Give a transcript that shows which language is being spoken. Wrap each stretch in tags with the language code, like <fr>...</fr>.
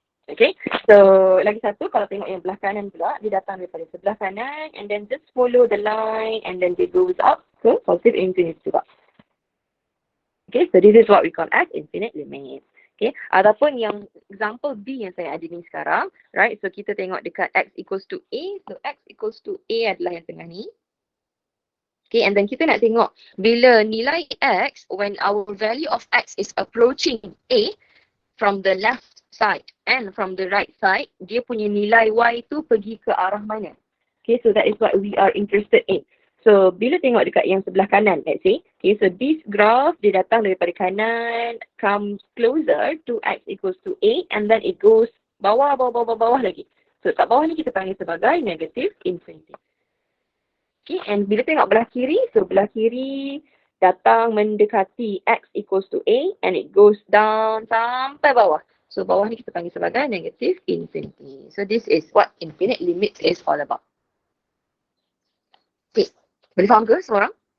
<ms>Okay, so lagi satu kalau tengok yang belah kanan pula, dia datang daripada sebelah kanan</ms> <en>and then just follow the line</en> <ms>and then dia</ms> <en>goes up</en> <ms>ke positive infinity juga.</ms> <en>Okay, so this is what we call as infinite limit.</en> <ms>Okay, ataupun yang example B yang saya ada ni sekarang,</ms> <en>right?</en> <ms>So kita tengok dekat</ms> <en>x equals to a,</en> <ms>so x equals to a adalah yang tengah ni.</ms> <en>Okay, and then</en> <ms>kita nak tengok bila nilai x,</ms> <en>when our value of x is approaching a from the left side and from the right side,</en> <ms>dia punya nilai y tu pergi ke arah mana?</ms> <en>Okay, so that is what we are interested in. So,</en> <ms>bila tengok dekat yang sebelah kanan,</ms> <en>let's say, okay, so this graph,</en> <ms>dia datang daripada kanan,</ms> <en>comes closer to x equals to a, and then it goes</en> <ms>bawah lagi. So, kat bawah ni kita panggil sebagai negative infinity. Okay, and bila tengok belah kiri, so belah kiri datang mendekati x equals to a,</ms> <en>and it goes down</en> <ms>sampai bawah. So, bawah ni kita panggil sebagai negative infinity.</ms> <en>So, this is what infinite limits is all about.</en> <ms>Okay, boleh faham ke semua orang?</ms>